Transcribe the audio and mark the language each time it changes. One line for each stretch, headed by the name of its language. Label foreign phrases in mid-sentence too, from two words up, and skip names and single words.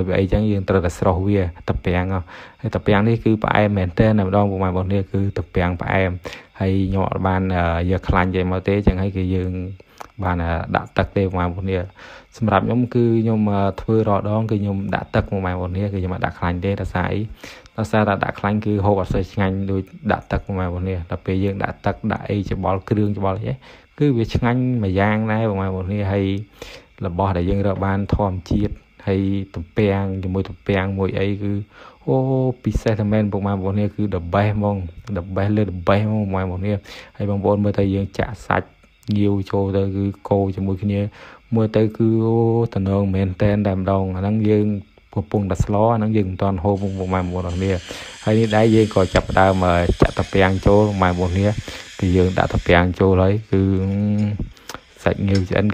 Khmer: វាអីអញ្ចឹងយើងត្រូវតែស្រោះវាតាពាំងហើយតាពាំងនេះគឺផ្អែមមែនតើម្ដងបងប្អូននេះគឺតាពាំងផ្អែមហើយខ្ញុំអត់បានយកខ្លាញ់ចេញមកទេអញ្ចឹងហើយគឺយើងបានដាក់ទឹកទេបងប្អូននេះសម្រាប់ខ្ញុំគឺខ្ញុំធ្វើរាល់ដងគឺខ្ញុំដាក់ទឹកបងប្អូននេះគឺខ្ញុំអត់ដាក់ខ្លាញ់ទេដោយសារអីដោយសារតែដាក់ខ្លាញ់គឺហូបអត់សូវឆ្ងាញ់ដូចដាក់ទឹកបងប្អូននេះដល់ពេលយើងដាក់ទឹកដាក់អីច្បល់គ្រឿងច្បល់អីគឺវាឆ្ងាញ់មួយយ៉ាងដែរបងប្អូននេះហើយរបស់ដែលយើងរក បានធម្មជាតិហើយទំពាំងជាមួយទំពាំងមួយអីគឺអូពិសេសតែមែនបងប្អូននេះគឺ
English: the best
Khmer: ហ្មង
English: the best
Khmer: លើ
English: the best
Khmer: ហ្មងបងប្អូននេះហើយបងប្អូនមើលទៅយើងចាក់សាច់ងាវចូលទៅគឺកូរជាមួយគ្នាមើលទៅគឺអូតំណងមែនតែនតែម្ដងអាហ្នឹងយើងកំពុងតែស្លអាហ្នឹងយើងមិនទាន់ហូបបងប្អូនគ្នាហើយនេះដែរយើងក៏ចាប់ដើមចាក់តាពាំងចូលបងប្អូនគ្នាគឺយើងដាក់តាពាំងចូលហើយគឺសាច់ងាវឆ្អិន